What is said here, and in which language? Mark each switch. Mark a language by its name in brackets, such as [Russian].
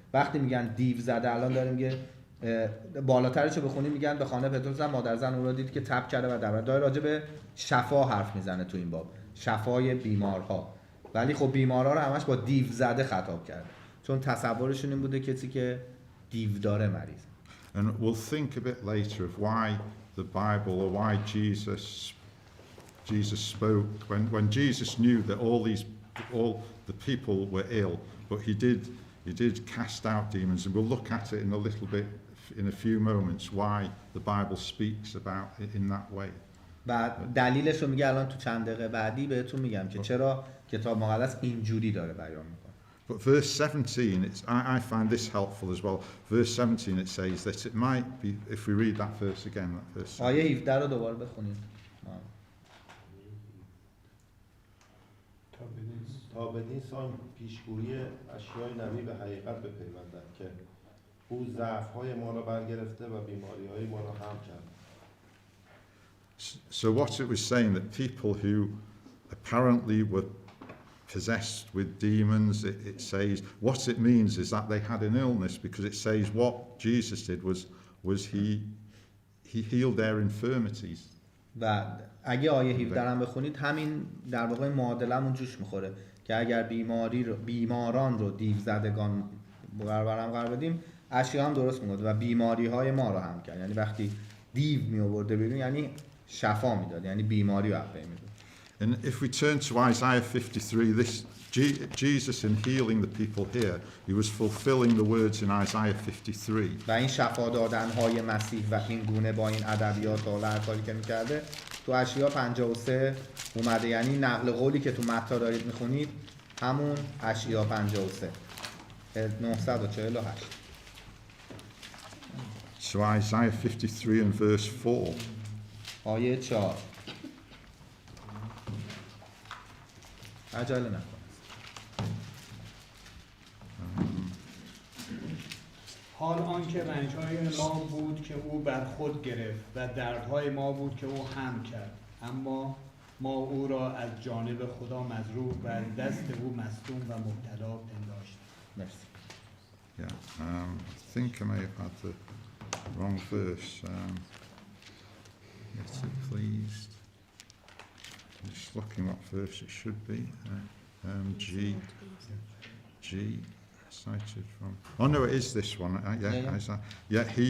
[Persian] وقتی میگن دیو زده، الان داریم میگه بالاترش رو بخونیم میگن به خانه پتروس زن مادر زن اون رو دید که تب کرده و داره راجع به شفا حرف میزنه تو این باب، شفای بیمارها، ولی خب بیمارها رو همش با دیو زده خطاب کرده چون تصورشون این بوده کسی که دیو داره مریض. [English] And we'll think a bit later of why the Bible or why Jesus spoke when Jesus knew that all the people were ill, but he did cast out demons, and we'll look at it in a little bit in a few moments why the Bible speaks about it in that way. [Persian] و دلیلش رو میگه الان تو چند دقیقه بعدی بهتون میگم که چرا کتاب مقدس اینجوری داره بیان میکنه. [English] But verse 17, I find this helpful as well. Verse 17 it says that it might be, if we read that verse again, that verse. [Persian] آیه 17 رو دوباره بخونید. تا بدین سان پیشگویی اشیای نبی به حقیقت بپیوندد که او ضعف‌های ما را برگرفته و بیماری‌های ما را هم کرد. [English] So what it was saying, that people who apparently were possessed with demons, it says what it means is that they had an illness, because it says what Jesus did was he healed their infirmities. [Persian] و اگه آیه 17 هم بخونید همین در واقع معادلمون جوش میخوره که اگر بیماران رو دیو زدگان قرار بدیم، اشیا هم درست میگفت و بیماری های ما رو هم کرد. یعنی وقتی دیو می آورده بیرون یعنی شفا میداد، یعنی بیماری رو عفو میداد. [English] And if we turn to Isaiah 53, this Jesus in healing the people here, he was fulfilling the words in Isaiah 53. [Persian] و این شفا دادن های مسیح و این گونه با این ادبیات و هر کاری که میکرده تو اشعیا 53 اومده، یعنی نقل قولی که تو متی دارید میخونید همون اشعیا 53 948. [English] So Isaiah 53 and verse 4. [Persian] آیه 4. عجله نکن. حال آنکه رنج‌های ما بود که او بر خود گرفت و دردهای ما بود که او حمل کرد، اما ما او را از جانب خدا مجروح و از دست او مصدوم و مبتلا پنداشتیم. مرسی. [English] Yeah, I think I may have had the wrong verse. Yes, please. I'm just looking what verse it should be. G cited from. Oh no, it is this one. Yeah.